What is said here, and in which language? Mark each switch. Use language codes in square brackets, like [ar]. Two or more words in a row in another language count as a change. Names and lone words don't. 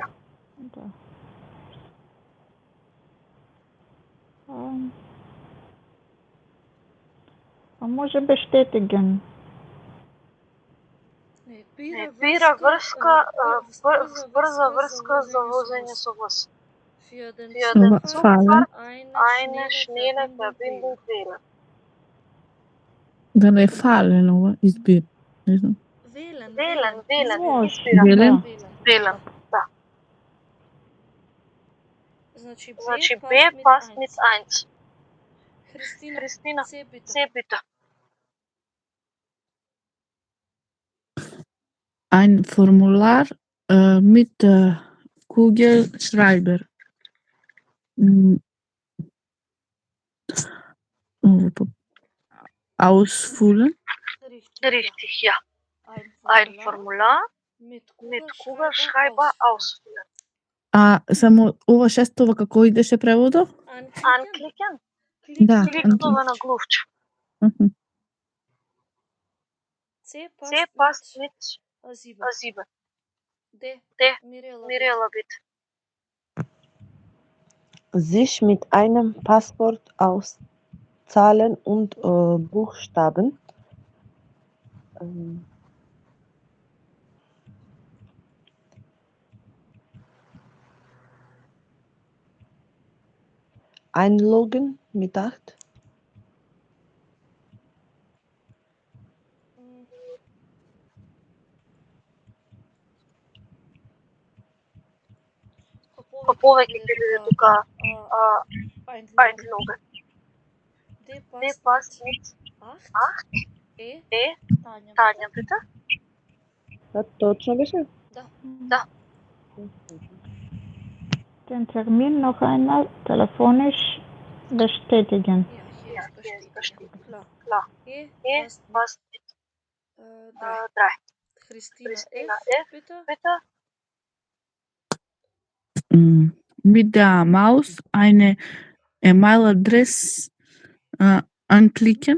[mk] Да. А може bestätigen. Бира брза врска за возење со воз. [de] Für den Zugfahrt eine schnelle Verbindung wählen. [mk] Да не е фален ова, избир. Не знам. [de] Wählen, [mk] Може, избира. [de] Велен? Wählen, [mk] да. Значи [de] B passt mit 1. Christina, C bitte. Ein Formular mit Kugelschreiber. Ausfüllen. Richtig, ja. Ein Formular mit Kugelschreiber ausfüllen. [mk] А само ова шестова како идеше преводов? [de] Anklicken, [mk] Да. кликнува на глувче. Мгм. [de] C passt mit 7. D, Mirela bitte. Sich mit einem Passwort aus Zahlen und Buchstaben einloggen mit 8. [mk] Па повеќе ќе биде тука einloggen. [de] D passt mit 8. E, Тања bitte. [mk] Да, точно беше? Да. [de] Den Termin noch einmal telefonisch bestätigen. Ja, hier ist bestätigt. Klar. E passt mit 3. Christina F, bitte. Mit der Maus eine E-Mail-Adresse anklicken.